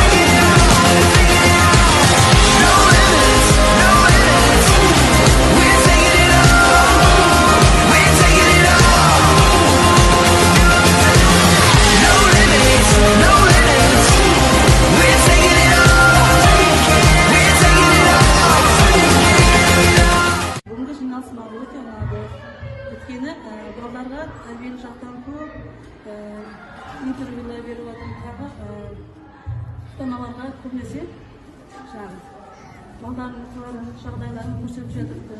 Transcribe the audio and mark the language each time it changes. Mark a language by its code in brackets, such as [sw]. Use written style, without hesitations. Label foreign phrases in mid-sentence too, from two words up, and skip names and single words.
[en] No limits, no limits. We're taking it all. We're taking it all. No limits, no limits. We're taking it all. We're taking it all. [kk] Бүгінгі жиналыс маған өте ұнады. Өйткені балаларға тәрбиелік жақтан көп интервьюлар беріп жатырмын. Тағы ата-аналарға көбінесе жаңағы балалардың туған жағдайларын көрсетіп жатырды.